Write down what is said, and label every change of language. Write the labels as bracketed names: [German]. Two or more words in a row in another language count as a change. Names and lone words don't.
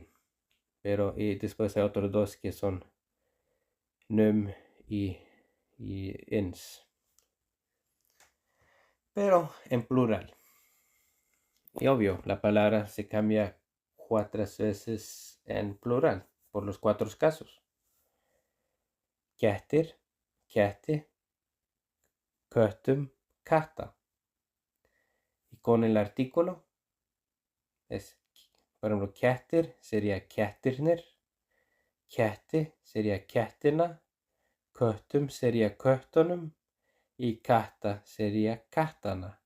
[Spanish] Pero y después hay otros 2 que son num y ins. Pero en plural. Y obvio, la palabra se cambia 4 veces en plural, por los 4 casos. [Icelandic] Kettir, ketti, köttum, katta. [Spanish] Y con el artículo es, por ejemplo, kettir sería kettirnir, ketti sería kettina, köttum sería köttonum y katta sería kattana.